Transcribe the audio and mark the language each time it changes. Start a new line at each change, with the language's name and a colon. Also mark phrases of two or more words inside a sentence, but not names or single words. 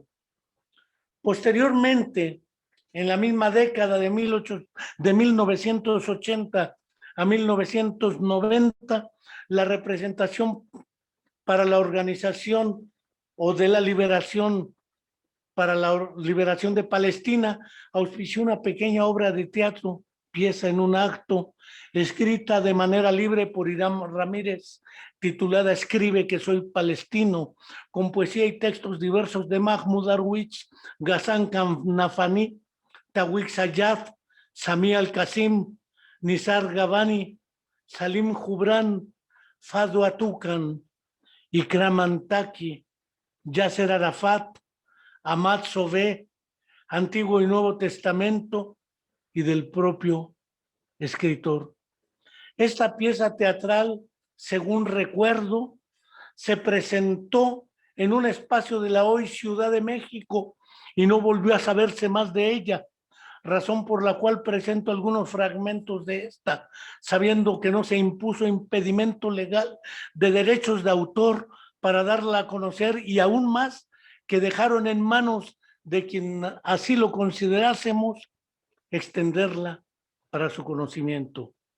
Spanish: Posteriormente, en la misma década de 1980 a 1990, la representación para la organización o de la liberación para la liberación de Palestina auspició una pequeña obra de teatro, pieza en un acto, escrita de manera libre por Irán Ramírez, titulada Escribe que soy palestino, con poesía y textos diversos de Mahmoud Darwish, Ghassan Kanafani, Tawik Sayaf, Sami Al-Qasim, Nizar Gabani, Salim Jubran, Fado Atukan, Ikram Antaki, Yasser Arafat, Ahmad Sobé, Antiguo y Nuevo Testamento y del propio escritor. Esta pieza teatral, según recuerdo, se presentó en un espacio de la hoy Ciudad de México y no volvió a saberse más de ella, razón por la cual presento algunos fragmentos de esta, sabiendo que no se impuso impedimento legal de derechos de autor para darla a conocer y aún más que dejaron en manos de quien así lo considerásemos extenderla para su conocimiento.